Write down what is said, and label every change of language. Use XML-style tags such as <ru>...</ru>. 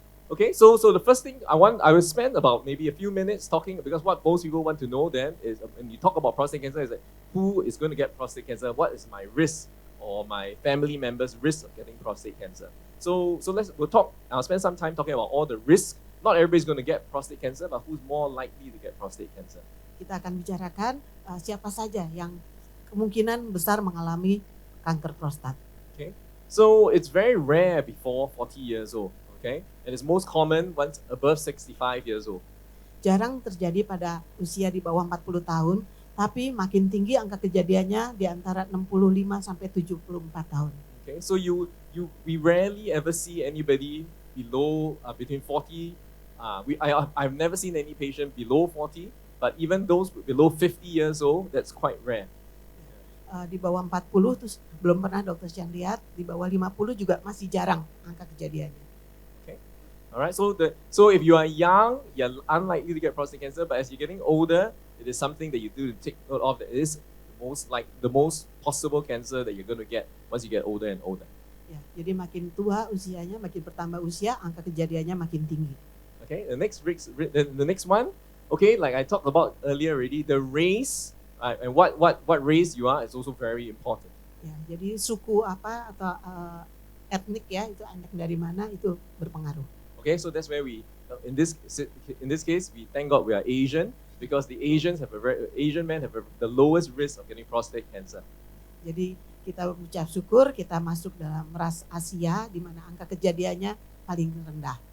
<en>Okay, so the first thing I will spend about maybe a few minutes talking, because what most people want to know then is when you talk about prostate cancer is that who is going to get prostate cancer, what is my risk or my family members' risk of getting prostate cancer. So I'll spend some time talking about all the risks. Not everybody's going to get prostate cancer, but who's more likely to get prostate cancer.</en> <id>Kita akan bicarakan siapa saja yang kemungkinan besar mengalami kanker prostat.</id> <en>Okay, so it's very rare before 40 years old. Okay, and it's most common once above 65 years old.</en> <id>Jarang terjadi pada usia di bawah 40 tahun, tapi makin tinggi angka kejadiannya di antara 65 sampai 74 tahun.</id> <en>Okay, so we rarely ever see anybody below between 40. I've never seen any patient below 40, but even those below 50 years old, that's quite rare.</en> <id>Di bawah 40 terus belum pernah dokter yang lihat, di bawah 50 juga masih jarang angka kejadiannya.</id> <en>All right, so if you are young, you're unlikely to get prostate cancer, but as you're getting older, it is something that you do to take note of. That it is the most possible cancer that you're going to get once you get older and older.</en> <id>Ya, jadi makin tua usianya, makin bertambah usia, angka kejadiannya makin tinggi.</id> <en>Okay, the next one, okay, like I talked about earlier already, the race and what race you are is also very important.</en> <id>Ya, jadi suku apa atau etnik ya, itu anak dari mana itu berpengaruh.</id> <en>Okay, so that's where in this case, we thank God we are Asian, because the Asian men have the lowest risk of getting prostate cancer.</en> <id>Jadi kita ucap syukur kita masuk dalam ras Asia di mana angka kejadiannya paling rendah.</id>